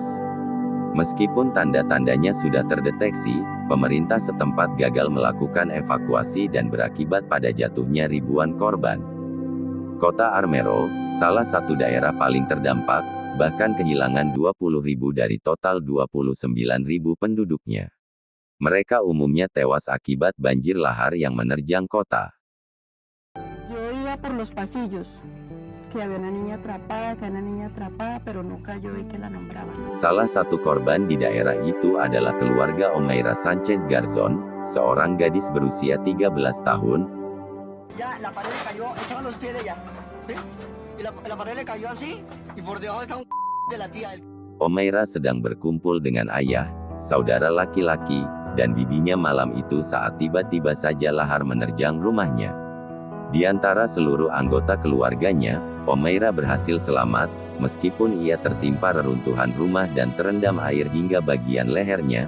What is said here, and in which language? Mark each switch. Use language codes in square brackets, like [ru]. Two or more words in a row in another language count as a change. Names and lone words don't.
[id] Meskipun tanda-tandanya sudah terdeteksi, pemerintah setempat gagal melakukan evakuasi dan berakibat pada jatuhnya ribuan korban. Kota Armero, salah satu daerah paling terdampak, bahkan kehilangan 20.000 dari total 29.000 penduduknya. Mereka umumnya tewas akibat banjir lahar yang menerjang kota. [es] Yo iba por los pasillos, que había una niña atrapada, pero nunca yo vi que la nombraban. [id] Salah satu korban di daerah itu adalah keluarga Omaira Sanchez Garzón, seorang gadis berusia 13 tahun. [es] Ya la pared le cayó, estaban los pies de ella, ¿sí? Y la pared le cayó así, y por debajo está un de la tía. [id] Omaira sedang berkumpul dengan ayah, saudara laki-laki, dan bibinya malam itu saat tiba-tiba saja lahar menerjang rumahnya. Di antara seluruh anggota keluarganya, Omaira berhasil selamat, meskipun ia tertimpa reruntuhan rumah dan terendam air hingga bagian lehernya.